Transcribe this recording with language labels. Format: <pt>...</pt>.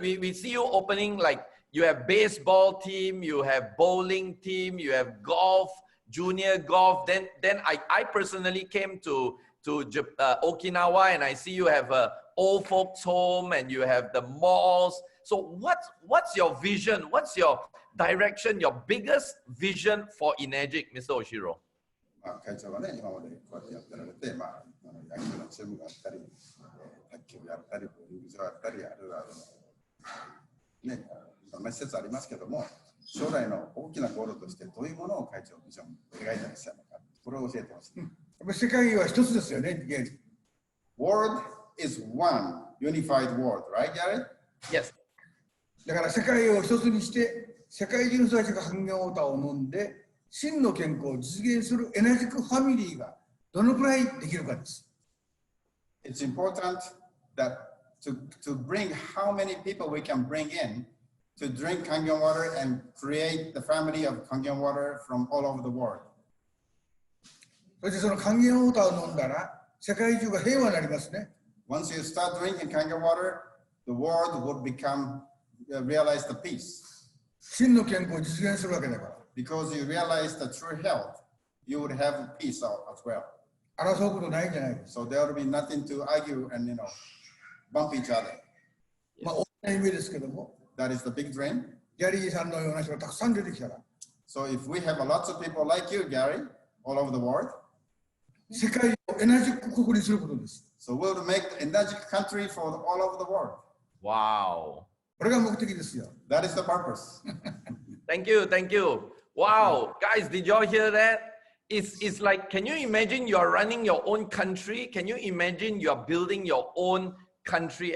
<en>We see you opening, like you have baseball team, you have bowling team, you have golf, junior golf. Then I personally came to Okinawa, and I see you have a old folks home and you have the malls. So what's your vision? What's your direction, your biggest vision for Enagic, Mr. Ohshiro?</en> <ja>会長がね、今までこうやってやってられて、野球のチームがあったり、卓球やったり、陸上やったり、あるいはね、いろんな施設ありますけども、将来の大きなゴールとしてどういうものを会長ビジョン描いてらっしゃるのか、これを教えてほしい。世界は一つですよね。</ja> <en>World is one unified world, right, Gary? Yes.</en> <ja>だから世界を一つにして、世界中の人たちが還元ウォーターを飲んで、真の健康を実現するエナジックファミリーがどのくらいできるかです。</ja> <en>It's important that to bring how many people we can bring in to drink Kangen water and create the family of Kangen water from all over the world.</en> <ja>そしてその還元ウォーターを飲んだら世界中が平和になりますね。</ja> <en>Once you start drinking Kangen water, the world would realize the peace.</en> <ja>真の健康を実現するわけだから。</ja> <en>Because you realize the true health, you would have peace as well.</en> <ja>争うことないんじゃないです。</ja> <en>So there would be nothing to argue and bump each other.</en> <ja>まあ大きな夢ですけども。</ja> <en>That is the big dream.</en> <ja>ギャリーさんのような人がたくさん出てきたら。</ja> <en>So if we have lots of people like you, Gary, all over the world,</en> <ja>世界をエナジック国にすることです。</ja> <en>So we'll make the Enagic country for all over the world. Wow.</en> <ja>これが目的ですよ。</ja> <en>That is the purpose. Thank you. Wow, guys, did y'all hear that? It's like, can you imagine you're running your own country? Can you imagine you're building your own country?</en>